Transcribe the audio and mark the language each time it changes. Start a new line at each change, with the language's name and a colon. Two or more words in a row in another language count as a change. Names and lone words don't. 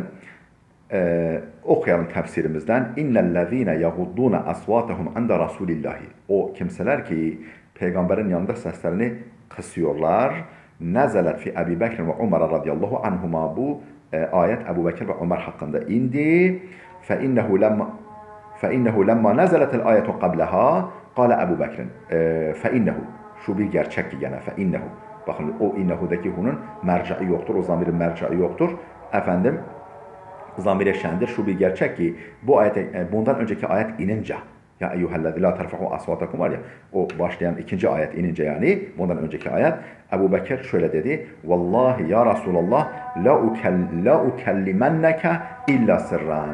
Turkish: Okuyalım tefsirimizden.
Arabic: إن الذين يغضون أصواتهم عند رسول الله.
Turkish: O kimseler ki peygamberin yanında seslerini kısıyorlar.
Arabic: نزلت في أبو بكر وعمر رضي الله عنهما.
Turkish: Bu ayet Ebu Bekir ve Ömer hakkında indi.
Arabic: فإنه لما نزلت الآية قبلها قال أبو بكر
Turkish: فإنه şu bir gerçek ki gene فإنه bakın o innehu'daki hunun mercaı yoktur, o zamirin mercaı yoktur, efendim zamire şendir. Şu bir gerçek ki bu ayete, bundan önceki ayet inince,
Arabic: يا أيها الذين لا ترفعوا أصواتكم
Turkish: var ya, o başlayan ikinci ayet inince, yani bundan önceki ayet, Ebu Bekir şöyle dedi:
Arabic: والله يا رسول الله لا أكلمنك إلا سرا.